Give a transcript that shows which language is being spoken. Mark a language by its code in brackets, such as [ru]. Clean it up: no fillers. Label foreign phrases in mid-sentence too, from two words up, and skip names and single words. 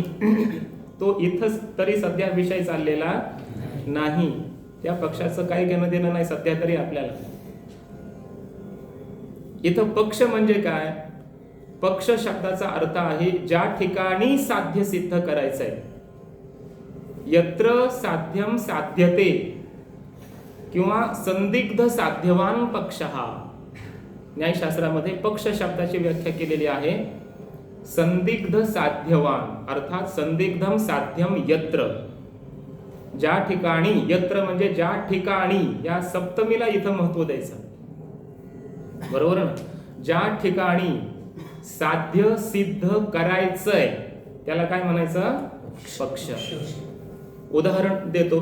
[mr] तो इथंच तरी सध्या विषय चाललेला नाही. त्या पक्षाचं काही घेणं देणं नाही सध्या तरी आपल्याला. इथं पक्ष म्हणजे काय? पक्ष शब्दाचा अर्थ आहे ज्या ठिकाणी साध्य सिद्ध करायचंय. [sa] यत्र साध्यम साध्यते किंवा संदिग्ध साध्यवान पक्षः. [mr] न्यायशास्त्रामध्ये पक्ष शब्दाची व्याख्या केलेली आहे संदिग्ध साध्यवान, अर्थात [sa] संदिग्धम साध्यम यत्र. [mr] ज्या ठिकाणी, यत्र म्हणजे ज्या ठिकाणी, या सप्तमीला इथं महत्व द्यायचं. बरोबर ना? ज्या ठिकाणी साध्य सिद्ध करायचंय त्याला काय म्हणायचं? पक्ष. उदाहरण देतो.